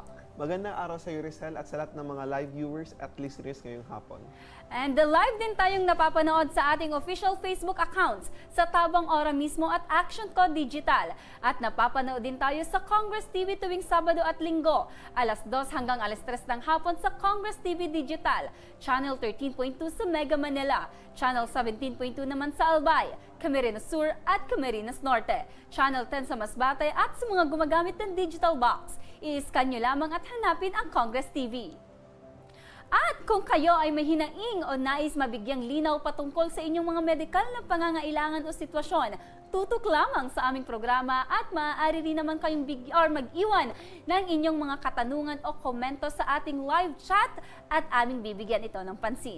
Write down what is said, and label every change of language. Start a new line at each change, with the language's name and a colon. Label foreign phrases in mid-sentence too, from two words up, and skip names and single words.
Filipino: Magandang araw sa iyo, Rizal, at sa lahat ng mga
English: live viewers
Filipino: at listeners ngayong hapon. And live din tayong napapanood sa ating
English: official Facebook accounts
Filipino: sa Tabang Ora mismo at Action Code Digital. At napapanood din tayo sa Congress TV tuwing Sabado at Linggo, alas 2 hanggang alas 3 ng hapon sa Congress TV Digital, Channel 13.2 sa Mega Manila, Channel 17.2 naman sa Albay, Camarines Sur at Camarines Norte, Channel 10 sa Masbate at sa mga gumagamit ng
English: digital box.
Filipino: I-scan nyo lamang at hanapin ang Congress TV. At kung kayo ay may hinaing o nais mabigyang linaw patungkol sa inyong mga medikal na pangangailangan o sitwasyon, tutok lamang sa aming programa at maaari rin naman kayong mag-iwan ng inyong mga katanungan o komento sa ating live chat at aming bibigyan ito ng pansin.